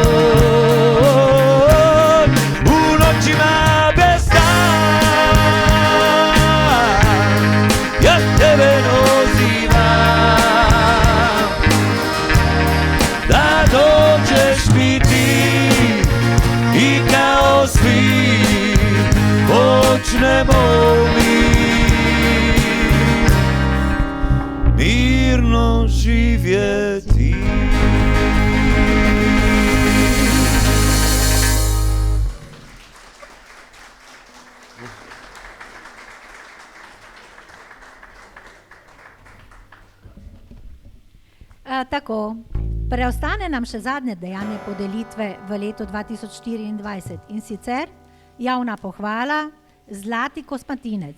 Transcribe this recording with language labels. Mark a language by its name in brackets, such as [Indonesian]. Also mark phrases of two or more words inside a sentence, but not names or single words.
[Croatian] U noćima bez sna ja tebe dozivam da dođeš mi ti i kao svi počnemo mi mirno živjeti. [Slovenian] Tako, preostane nam še zadnje dejanje podelitve v letu 2024 in sicer javna pohvala Zlati kosmatinec.